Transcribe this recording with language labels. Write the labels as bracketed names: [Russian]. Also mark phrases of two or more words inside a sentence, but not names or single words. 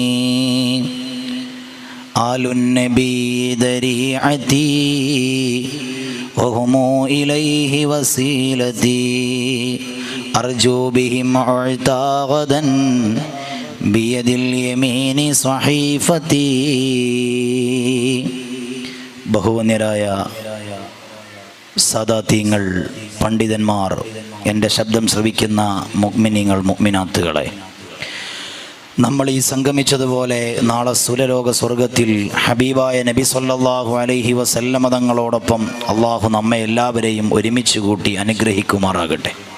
[Arabic] آل النبي ذريعتي وهم إليه وسيلتي أرجو بهم أعطى غدا بيد اليمين صحيفتي. [Malayalam] ബഹുവന്യരായ സാദാത്യങ്ങൾ, പണ്ഡിതന്മാർ, എൻ്റെ ശബ്ദം ശ്രവിക്കുന്ന മുഅ്മിനീങ്ങൾ, മുഅ്മിനാത്തുകളെ, നമ്മൾ ഈ സംഗമിച്ചതുപോലെ നാളെ സുരലോക സ്വർഗത്തിൽ ഹബീബായ നബി [Arabic] صلى الله عليه وسلم [Malayalam] തങ്ങളോടൊപ്പം അള്ളാഹു നമ്മെ എല്ലാവരെയും ഒരുമിച്ച് കൂട്ടി അനുഗ്രഹിക്കുമാറാകട്ടെ.